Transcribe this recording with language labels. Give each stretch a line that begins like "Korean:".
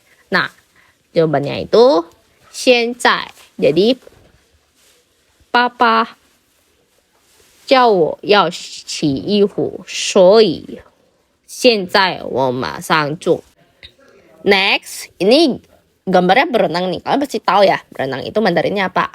Indonesian: Nah, jawabannya itu 现在.
Chinese: Jadi, Papa 叫我要洗衣服，所以现在我马上做.
Indonesian: Next, ini gambarnya berenang nih. Kalian pasti tahu ya, berenang itu Mandarinnya apa?